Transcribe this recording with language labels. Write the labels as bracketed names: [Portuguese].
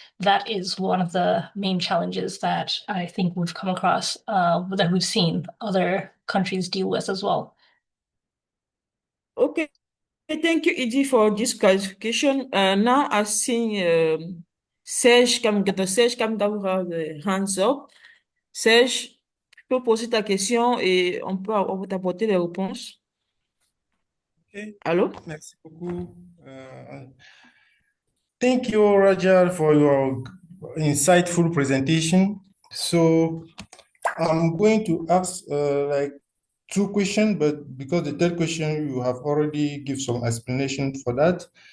[English] That is one of the main challenges that I think we've come across, that we've seen other countries deal with as well. Okay, thank you, Edie, for this clarification. Now I see Serge Kamgaoura, the hands up. [French] Serge, tu peux poser ta question et on va t'apporter les réponses. [English] Okay. [French] Allô? Merci beaucoup. [English] Thank you, Rajal, for your insightful presentation. So I'm going to ask like two questions, but because the third question, you have already give some explanation for that.